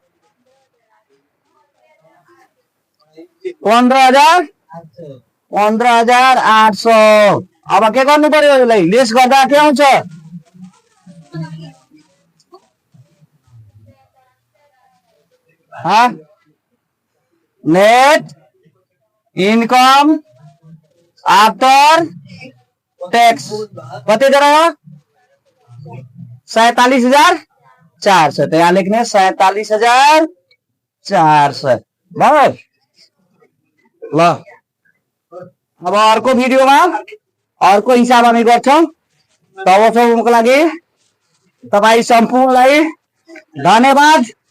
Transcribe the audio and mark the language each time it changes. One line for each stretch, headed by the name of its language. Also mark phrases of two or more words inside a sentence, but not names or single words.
Nepali: 15,800 अब के गर्नु पर्यो यसलाई लेस गर्दा के आउँछ
English: net income after tax
Nepali: कति जरा 47,400
Hindi: तो यहाँ लिखने
Nepali: 47,400 बराबर ल अब अर्को भिडियोमा अर्को हिसाब हामी गर्छौं तबसम्मको लागि तपाई सम्पूर्णलाई धन्यवाद।